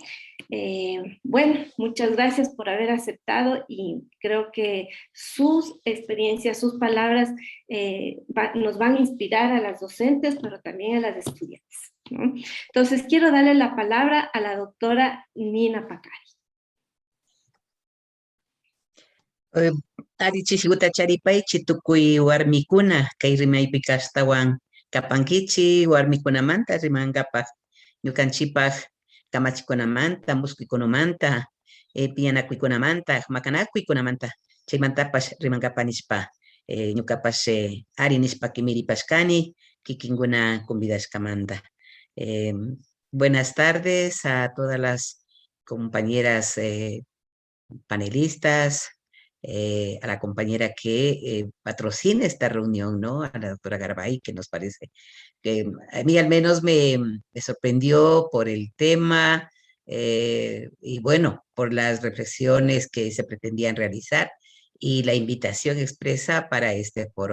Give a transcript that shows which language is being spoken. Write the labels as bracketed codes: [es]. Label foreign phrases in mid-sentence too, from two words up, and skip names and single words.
[es] Bueno, muchas gracias por haber aceptado y creo que sus experiencias, sus palabras nos van a inspirar a las docentes, pero también a las estudiantes, ¿no? Entonces, quiero darle la palabra a la doctora Nina Pacari. [qu] Ari chishiguta charipaychi tukuy warmikuna kay rimaypi kastawan kapankichi warmikunamanta rimankapaq ñukanchipaq kamachikunamanta musqukunamanta piyanakuykunamanta makanakuykunamanta chaymantapas rimankapa nispa ñukapas ari nispa kimiripashkani kikinkuna convidashkamanta. [es] Buenas tardes a todas las compañeras panelistas, a la compañera que patrocina esta reunión, ¿no? A la doctora Garbay, que nos parece que a mí al menos me sorprendió por el tema y bueno, por las reflexiones que se pretendían realizar y la invitación expresa para este foro.